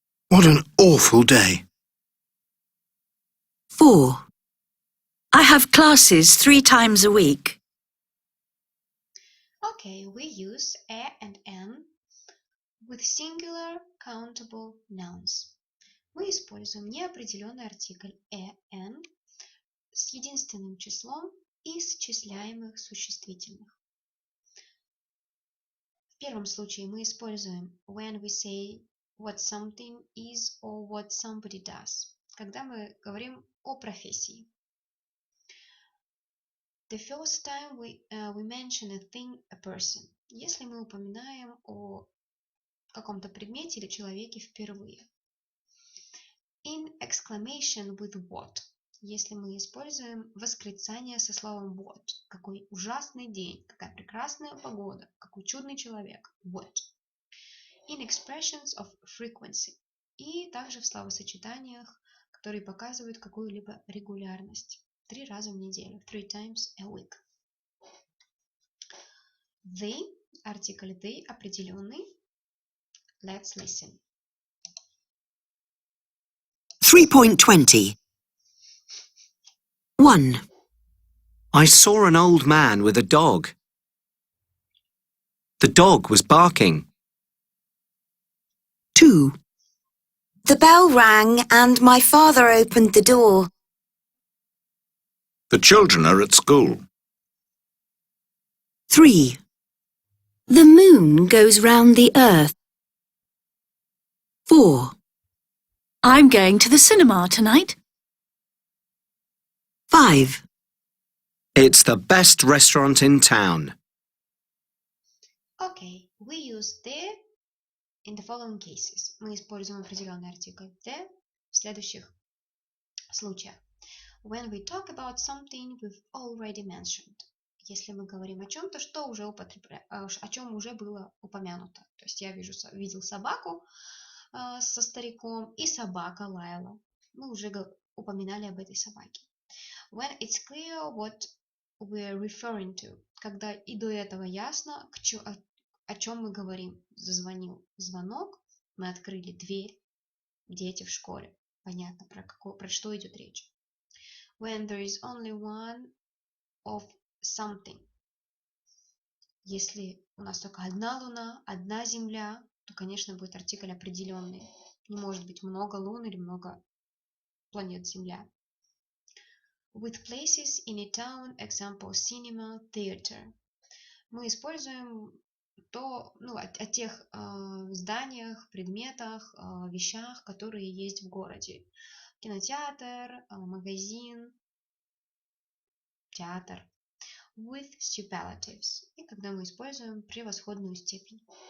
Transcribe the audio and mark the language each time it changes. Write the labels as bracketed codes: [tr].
[en] What an awful day. 4. I have classes 3 times a week. Okay, we use a and an with singular countable nouns. [ru] Мы используем неопределенный артикль an с единственным числом исчисляемых существительных. В первом случае мы используем [en] when we say what something is or what somebody does, [ru] когда мы говорим о профессии. [en] The first time we mention a thing, a person, [ru] если мы упоминаем о каком-то предмете или человеке впервые. [en] In exclamation with what, [ru] если мы используем восклицание со словом what, какой ужасный день, какая прекрасная погода, какой чудный человек, what. [en] In expressions of frequency, [ru] и также в словосочетаниях, которые показывают какую-либо регулярность. 3 раза в неделю, [en] 3 times a week. [ru] The, артикль the, определенный. [en] Let's listen. 3.20. 1. I saw an old man with a dog. The dog was barking. 2. The bell rang and my father opened the door. The children are at school. 3. The moon goes round the earth. 4. I'm going to the cinema tonight. 5. It's the best restaurant in town. Okay, we use the in the following cases. [ru] Мы используем определенный артикль the в следующих случаях. [en] When we talk about something we've already mentioned. [ru] Если мы говорим о чем-то, что уже о чем уже было упомянуто. То есть я видел собаку со стариком, и собака лаяла. Мы уже упоминали об этой собаке. When it's clear what we're referring to. Когда и до этого ясно, о чем мы говорим. Зазвонил звонок, мы открыли дверь, дети в школе. Понятно, про что идет речь. [en] When there is only one of something. [ru] Если у нас только одна Луна, одна Земля, то, конечно, будет артикль определенный. Не может быть много Лун или много планет Земля. [en] With places in a town, example, cinema, theater. [ru] Мы используем о тех зданиях, предметах, вещах, которые есть в городе. Кинотеатр, магазин, театр. [en] With superlatives. [ru] И когда мы используем превосходную степень.